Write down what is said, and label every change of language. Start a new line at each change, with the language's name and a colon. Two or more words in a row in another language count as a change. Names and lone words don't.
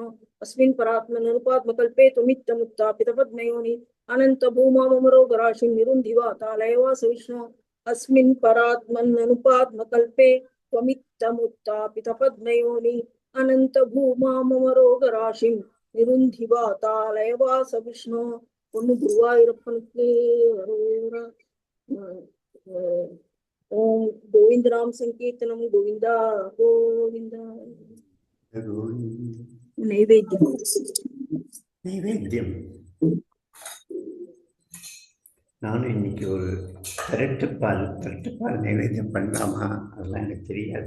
Sanskrit: अस्मिन् परात्मन् अनुपात्मकल्पे त्वमित्तमुत्ता पितपद्मयोनि अनंत भूमा ममरोगराशिं निरुन्धिवा तालयवास विष्णु। अस्मिन् परात्मन् अनुपात्मकल्पे त्वमित्तमुत्तापितपद्मयोनि अनन्तभूमामरोगराशिं निरुन्धिवातालयवास विष्णो
Tamil: பொண்ணு குருவாயூரப்பனுக்கு அரோகரா. ஓம் கோவிந்தராம் சங்கீர்த்தனம் கோவிந்தா கோவிந்தா. நைவேத்தியம் நைவேத்தியம். நானும் இன்னைக்கு ஒரு திரட்டுப்பால் நைவேத்தியம் பண்ணலாமா அதெல்லாம் எனக்கு தெரியாது.